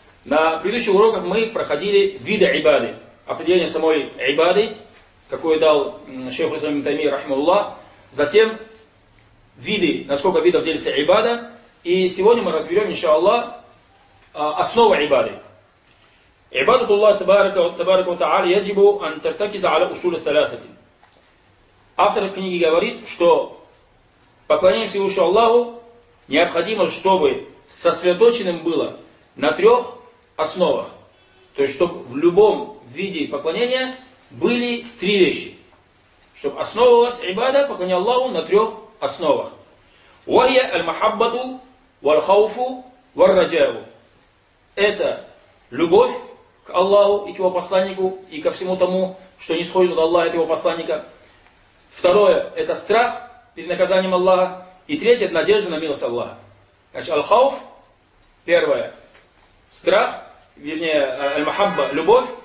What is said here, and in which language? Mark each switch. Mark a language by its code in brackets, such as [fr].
[ru] На предыдущих уроках мы проходили виды ибады. Определение самой ибады, какое дал шейх Ислам ибн Таймия, рахмаллах. Затем виды, на сколько видов делится ибада. И сегодня мы разберем, иншаллах, основу ибады. [ar] عبادة الله تبارك وتعالى يجب أن ترتكز على أصول ثلاثة. [ru] Автор книги говорит, что поклонение Всевышнему Аллаху необходимо, чтобы сосредоточенным было на трех основах. То есть, чтобы в любом виде поклонения были три вещи. Чтобы основывалась عبادة, поклонение Аллаху на трех основах. [ar] وهي المحبة والخوف والرجاء. [ru] Это любовь к Аллаху и к его посланнику, и ко всему тому, что не сходит от Аллаха и от его посланника. Второе – это страх перед наказанием Аллаха. И третье – это надежда на милость Аллаха. Значит, Аль-Хауф – первое – страх, вернее, Аль-Махабба – любовь.